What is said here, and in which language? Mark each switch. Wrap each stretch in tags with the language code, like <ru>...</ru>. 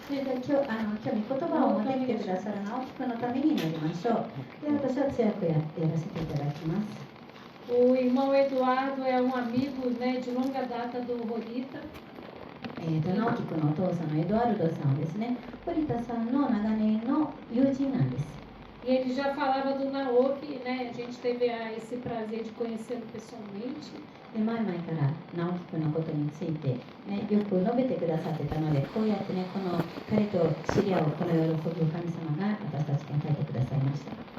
<ja>それで今日御言葉を持ってきてくださる直樹君のために祈りましょう。で、私は強くやらせていただきます。</ja> <pt>O irmão Eduardo é amigo, né, de longa data do Rorita.</pt> <ja>直樹君のお父さんのエドワルドさんですね。堀田さんの長年の友人なんです。</ja> <pt>E ele já falava do Naoki, né? A gente teve esse prazer de conhecê-lo pessoalmente.</pt> <ja>で前々から直樹君のことについて、ね、よく述べてくださってたので、こうやってね、この彼と知り合うこの喜びを神様が私たちに与えてくださいました。</ja>